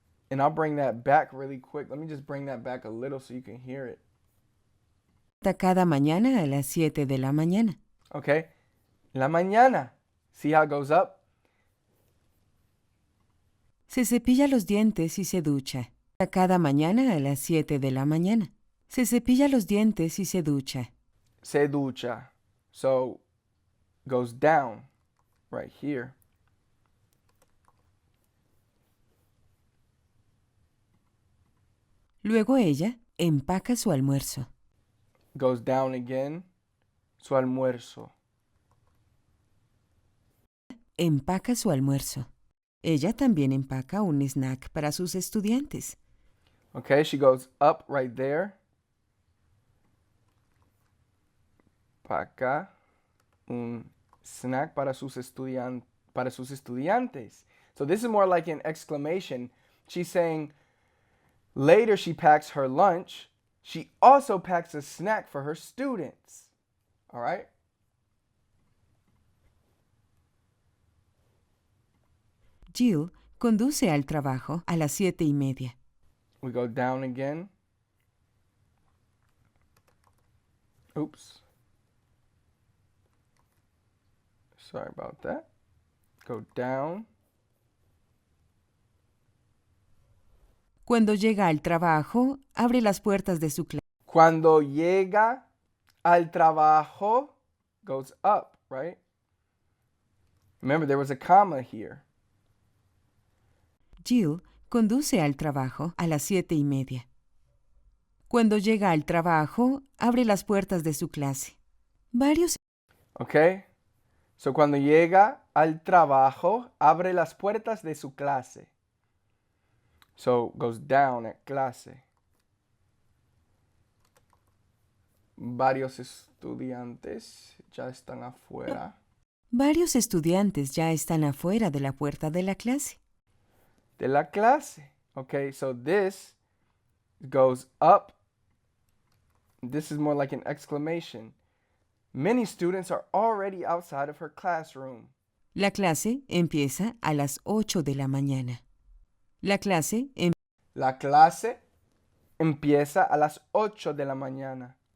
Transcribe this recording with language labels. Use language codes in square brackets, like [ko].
[en] And I'll bring that back really quick. Let me just bring that back a little so you can hear it. [es] Cada mañana a las 7 de la mañana. [en] Okay? [es] La mañana. [en] See how it goes up? [es] Se cepilla los dientes y se ducha. Cada mañana a las 7 de la mañana. Se cepilla los dientes y se ducha. Se ducha. [en] So goes down right here. [es] Luego ella empaca su almuerzo. [en] Goes down again. [es] Su almuerzo. Empaca su almuerzo. Ella también empaca un snack para sus estudiantes. [en] Okay, she goes up right there. [es] Paca un snack para sus estudiantes. [en] So this is more like an exclamation. She's saying later she packs her lunch. She also packs a snack for her students. All right? [es] Jill conduce al trabajo a las 7:30. [en] We go down again. Oops. Sorry about that. Go down. [es] Cuando llega al trabajo, abre las puertas de su clase. Cuando llega al trabajo, [en] goes up, right? Remember, there was a comma here. [es] Jill conduce al trabajo a las 7:30. Cuando llega al trabajo, abre las puertas de su clase. Varios [en] Okay? [es] So cuando llega al trabajo, abre las puertas de su clase. [en] So goes down at clase. [es] Varios estudiantes ya están afuera. Varios estudiantes ya están afuera de la puerta de la clase. De la clase. [en] Okay, so this goes up. This is more like an exclamation. Many students are already outside of her classroom. [es] La clase empieza a las 8 de la mañana. La clase La clase empieza a las 8 de la mañana.